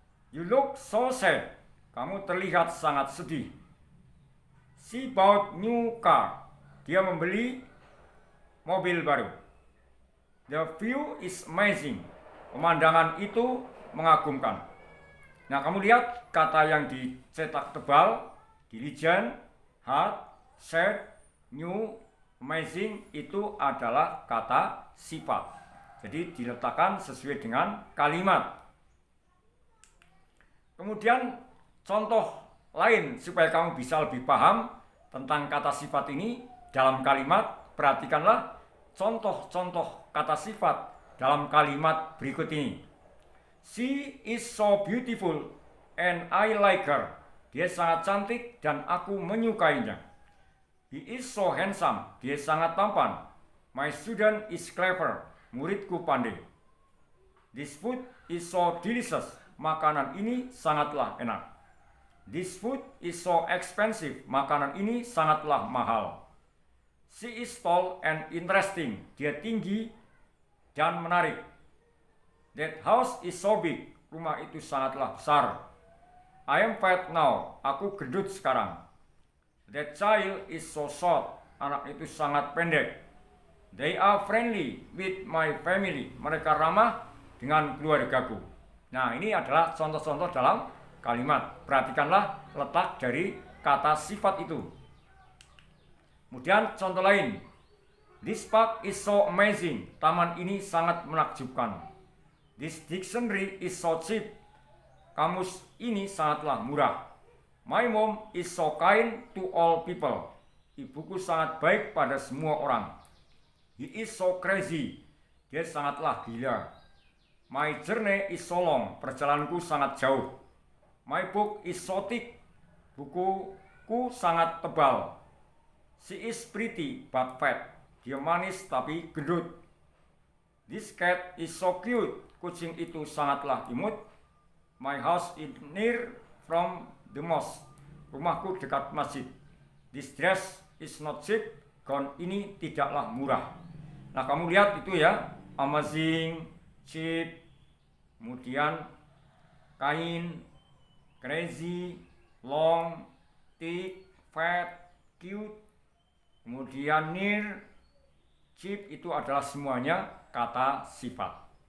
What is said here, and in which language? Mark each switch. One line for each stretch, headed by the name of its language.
English: You look so sad,
Indonesian: kamu terlihat sangat sedih.
English: She bought new car,
Indonesian: dia membeli mobil baru.
English: The view is amazing,
Indonesian: pemandangan itu mengagumkan. Nah, kamu lihat kata yang dicetak tebal, diligent, hard, sad, new, amazing itu adalah kata sifat. Jadi diletakkan sesuai dengan kalimat. Kemudian contoh lain supaya kamu bisa lebih paham tentang kata sifat ini dalam kalimat, perhatikanlah contoh-contoh kata sifat dalam kalimat berikut ini.
English: She is so beautiful and I like her.
Indonesian: Dia sangat cantik dan aku menyukainya.
English: He is so handsome.
Indonesian: Dia sangat tampan.
English: My student is clever.
Indonesian: Muridku pandai.
English: This food is so delicious.
Indonesian: Makanan ini sangatlah enak.
English: This food is so expensive.
Indonesian: Makanan ini sangatlah mahal.
English: She is tall and interesting.
Indonesian: Dia tinggi dan menarik.
English: That house is so big.
Indonesian: Rumah itu sangatlah besar.
English: I am fat now.
Indonesian: Aku gendut sekarang.
English: That child is so short.
Indonesian: Anak itu sangat pendek.
English: They are friendly with my family.
Indonesian: Mereka ramah dengan keluargaku. Nah, ini adalah contoh-contoh dalam kalimat. Perhatikanlah letak dari kata sifat itu. Kemudian contoh lain.
English: This park is so amazing.
Indonesian: Taman ini sangat menakjubkan.
English: This dictionary is so cheap.
Indonesian: Kamus ini sangatlah murah.
English: My mom is so kind to all people.
Indonesian: Ibuku sangat baik pada semua orang.
English: He is so crazy.
Indonesian: Dia sangatlah gila.
English: My journey is so long.
Indonesian: Perjalananku sangat jauh.
English: My book is so thick.
Indonesian: Bukuku sangat tebal.
English: She is pretty but fat.
Indonesian: Dia manis tapi gendut.
English: This cat is so cute.
Indonesian: Kucing itu sangatlah imut.
English: My house is near from the mosque.
Indonesian: Rumahku dekat masjid.
English: This dress is not cheap.
Indonesian: Gaun ini tidaklah murah. Nah, kamu lihat itu ya. Amazing, cheap, kemudian kain, crazy, long, thick, fat, cute, kemudian near, cheap itu adalah semuanya kata sifat.